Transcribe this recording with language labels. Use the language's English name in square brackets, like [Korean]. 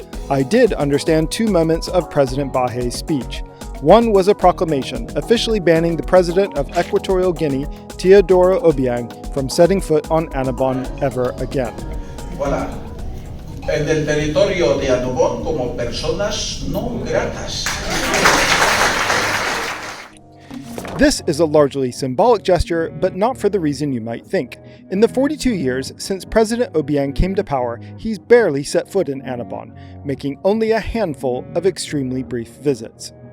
[English] I did understand two moments of President Bahé's speech. One was a proclamation officially banning the president of Equatorial Guinea, Teodoro Obiang, from setting foot on Annobon ever again. [French] Voilà. [Spanish] En el territorio de Annobón como personas no gratas. [English] This is a largely symbolic gesture, but not for the reason you might think. In the 42 years since President Obiang came to power, he's barely set foot in Annobon, making only a handful of extremely brief visits.